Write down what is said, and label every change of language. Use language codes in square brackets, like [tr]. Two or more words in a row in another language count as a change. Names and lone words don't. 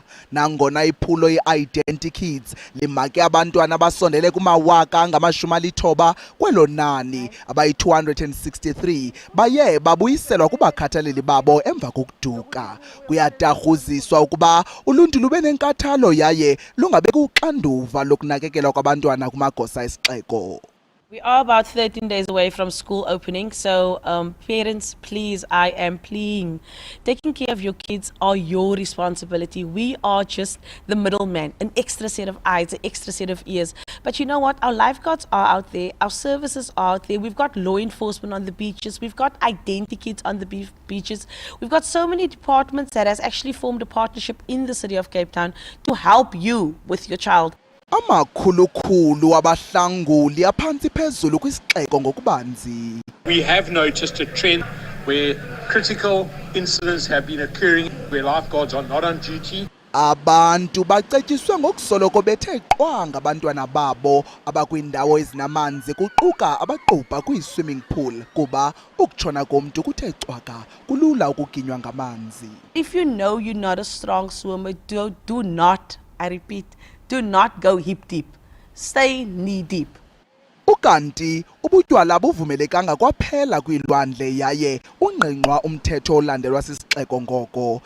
[xh] Nangona iphulo i-Identity Kids limake abantwana abasondele kuma-90,000 kwelo nani, abayi-263 baye babuyiselwa kubakhathaleli babo emva kokuduka. Kuyatarhuziswa ukuba uluntu lube nenkathalo yaye lungabeki uxanduva lokunakekelwa kwabantwana kumagosa esixeko. [en] We are about 13 days away from school opening, so parents, please, I am pleading. Taking care of your kids are your responsibility. We are just the middleman, an extra set of eyes, an extra set of ears. But you know what? Our lifeguards are out there, our services are out there. We've got law enforcement on the beaches, we've got identity kids on the beaches. We've got so many departments that has actually formed a partnership in the city of Cape Town to help you with your child. [xh] Amakhulukhulu abahlanguli aphantsi phezulu kwisixeko ngokubanzi. [en] We have noticed a trend where critical incidents have been occurring, where lifeguards are not on duty. [xh] Abantu bacetyiswe ngokusoloko bethe qwa ngabantwana babo abakwindawo ezinamanzi kuquka abaqubha kwi- [en] swimming pool [xh] kuba ukutshona komntu kuthe cwaka kulula ukuginywa ngamanzi. [en] If you know you're not a strong swimmer, do not, I repeat, do not go hip deep. Stay knee deep. [xh] Ukanti ubutywala buvumelekanga kwaphela kwilwandle yaye ungqingqwa umthetho olandelwa sisixeko ngoko.